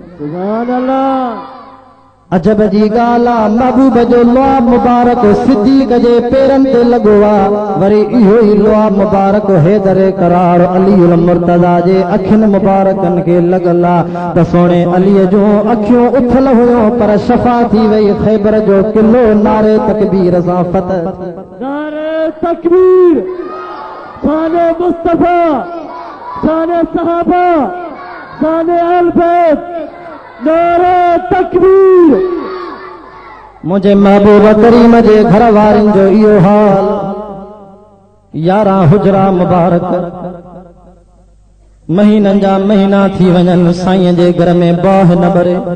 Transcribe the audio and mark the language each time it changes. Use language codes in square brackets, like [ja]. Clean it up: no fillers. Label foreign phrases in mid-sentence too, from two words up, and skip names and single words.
[sd] अजब जी ॻाल्हि आहे, महबूब जो लुआब मुबारक सिद्दीक़ जे पेरनि ते लॻो आहे, वरी इहो ई लुआब मुबारक हैदर करार अलीउल मुर्तज़ा जे अखियुनि मुबारकनि खे लॻल आहे त सोणे अलीअ जूं अखियूं उथल हुयूं, पर शफ़ा थी वई। ख़ैबर जो किलो नारे तकबीर सां फतह। नारे तकबीर, शाने मुस्तफा, शाने सहाबा, शाने अहल बैत, नारे तकबीर। मुझे महबूब करीम जे घर वारनि जो इहो हाल, 11 हुजरा मुबारक महीननि जा महीना थी वञनि, साईं जे घर में बाह न भरे।